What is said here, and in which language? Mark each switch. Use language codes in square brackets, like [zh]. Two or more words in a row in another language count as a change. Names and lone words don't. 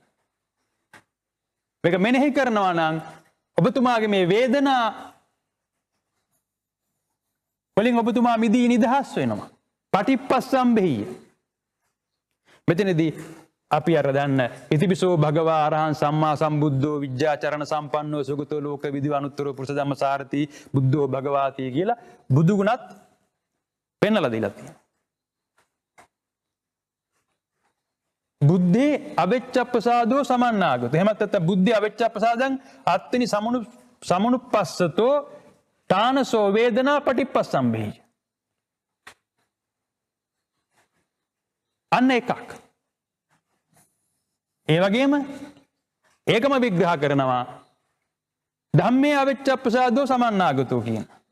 [si] මේක මෙනෙහි කරනවා නම් ඔබතුමාගේ මේ වේදනා වලින් ඔබතුමා මිදී නිදහස් වෙනවා. [pi] පටිප්පස්සම්භෙය්‍ය. [si] මෙතනදී අපි අර දන්න [pi] ඉතිපිසෝ භගවා අරහං සම්මා සම්බුද්ධෝ විජ්ජාචරණ සම්පන්නෝ සුගතෝ ලෝක විදු අනුත්තරෝ පුරුෂ ධම්ම සාරති බුද්ධෝ භගවාති [si] කියලා බුදු ගුණත් පෙන්වලා දීලා තියෙනවා. [pi] බුද්ධේ අවෙච්චප්පසාදෝ සමන්නාගතෝ. [si] එහෙමත් නැත්නම් [pi] බුද්ධේ අවෙච්චප්පසාදං අත්තිනි සමනුප්පස්සතෝ තානසෝ වේදනා පටිප්පස්සම්භේය. [si] අන්න එකක්. ඒ වගේම ඒකම විග්‍රහ කරනවා [pi] ධම්මේ අවෙච්චප්පසාදෝ සමන්නාගතෝ [si] කියන.